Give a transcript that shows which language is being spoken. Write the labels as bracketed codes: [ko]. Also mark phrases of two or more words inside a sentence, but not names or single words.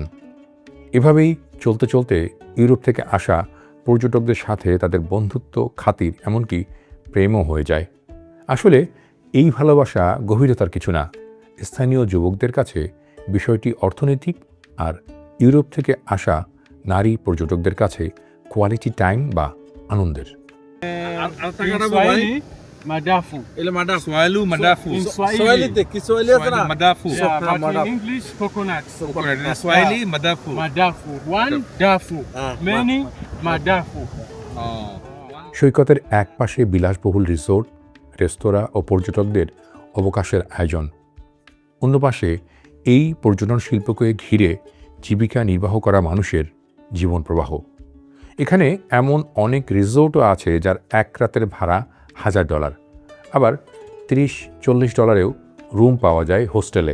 [bn] এভাবেই চলতে চলতে ইউরোপ থেকে আসা পর্যটকদের সাথে তাদের বন্ধুত্ব, খাতির, এমনকি প্রেমও হয়ে যায়। আসলে এই ভালোবাসা গভীরতার কিছু না, স্থানীয় যুবকদের কাছে বিষয়টি অর্থনৈতিক, আর ইউরোপ থেকে আসা নারী পর্যটকদের কাছে [en] quality time [bn] বা আনন্দের। [sw] Madafu. Ile madafu. Swahili madafu. [en] In Swahili. [sw] Swahili te Kiswahili sana. Madafu. [en] Yeah, but [sw] Madafu. [en] in English, coconut. [sw] Swahili madafu. [en] Madafu. One dafu. Many madafu. [bn] সৈকতের এক পাশে বিলাসবহুল রিসোর্ট, রেস্তোরাঁ ও পর্যটকদের অবকাশের আয়োজন, অন্য পাশে এই পর্যটন শিল্পকে ঘিরে জীবিকা নির্বাহ করা মানুষের জীবন প্রবাহ। এখানে এমন অনেক রিসোর্টও আছে যার এক রাতের ভাড়া $1000, আবার $30-40 রুম পাওয়া যায় হোস্টেলে।